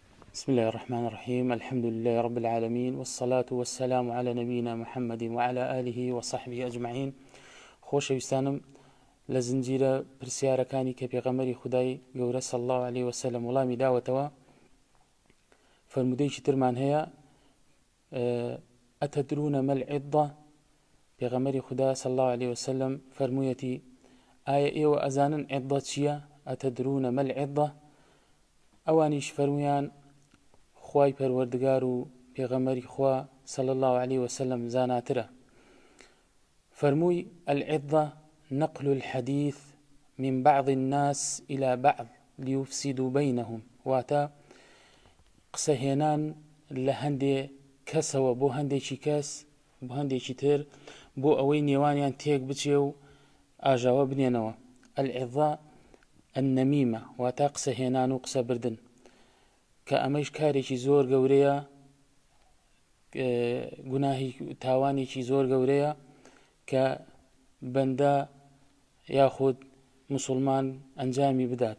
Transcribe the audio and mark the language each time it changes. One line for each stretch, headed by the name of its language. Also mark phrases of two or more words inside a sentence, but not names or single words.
Arabic: بسم الله الرحمن الرحيم الحمد لله رب العالمين والصلاة والسلام على نبينا محمد وعلى آله وصحبه أجمعين.
Central Kurdish: خۆشەویستانم لە زنجیرە پرسیارەکانی کە پێغەمبەری خودای گەورە
Arabic: صلی الله عليه وسلم
Central Kurdish: وڵامی داوەتەوە فرمودەیەکی ترمان هەیە
Arabic: ئەتەدرون ما العضة.
Central Kurdish: پێغەمبەری خودای
Arabic: صلی الله عليه وسلم
Central Kurdish: فرموویەتی ئایا ئێوە ئەزانن عضة چییە؟
Arabic: ئەتەدرون ما العضة.
Central Kurdish: ئەوانیش فەرمویان خوای پەروەردگار و پێغەمبەری خوا
Arabic: صلی الله عليه وسلم
Central Kurdish: زاناترە.
Arabic: فرمووی العضة نقل الحديث من بعض الناس إلى بعض ليفسدوا بينهم.
Central Kurdish: واتە قسەهێنان لە هەندێ کەسەوە بۆ هەندێکی کەس بۆ هەندێکی تر بۆ ئەوەی نێوانیان تێک بچێ و ئاژاوە بنێنەوە.
Arabic: العضة النەمیمە
Central Kurdish: واتە قسەهێنان و قسە بردن کە ئەمەش کارێکی زۆر گەورەیە، گوناهی تاوانێکی زۆر گەورەیە کە بەندە یاخود مسلمان ئەنجامی بدات.